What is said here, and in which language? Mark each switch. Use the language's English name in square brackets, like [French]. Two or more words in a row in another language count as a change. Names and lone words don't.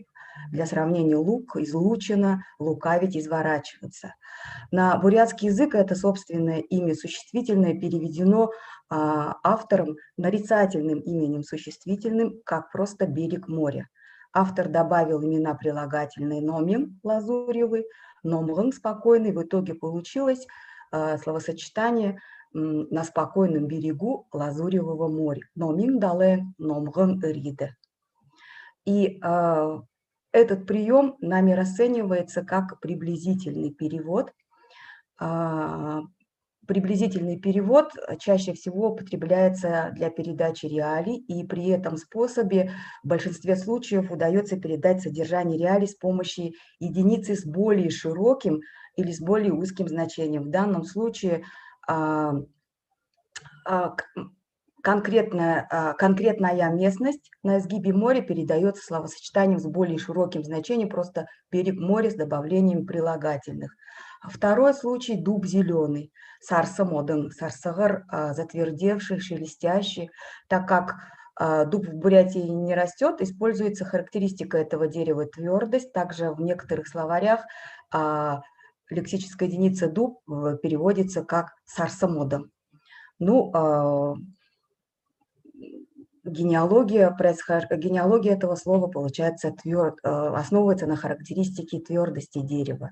[Russian] Для сравнения, лук, излучина, лукавить, изворачиваться. На бурятский язык это собственное имя существительное переведено автором нарицательным именем существительным, как просто берег моря. Автор добавил имена прилагательные номин, лазуревый, номлын, спокойный. В итоге получилось словосочетание на спокойном берегу лазуревого моря. [Buriat] Номин дале, номгын риде. [Russian] И этот прием нами расценивается как приблизительный перевод. Приблизительный перевод чаще всего употребляется для передачи реалий, и при этом способе в большинстве случаев удается передать содержание реалий с помощью единицы с более широким или с более узким значением. В данном случае конкретная местность на изгибе моря передается словосочетанием с более широким значением, просто берег моря с добавлением прилагательных. Второй случай – дуб зеленый, [Buriat] сарса-моден, сарсагар, [Russian] затвердевший, шелестящий. Так как дуб в Бурятии не растет, используется характеристика этого дерева твердость. Также в некоторых словарях лексическая единица дуб переводится как сарса-моден. Ну, генеалогия этого слова, получается, основывается на характеристике твердости дерева.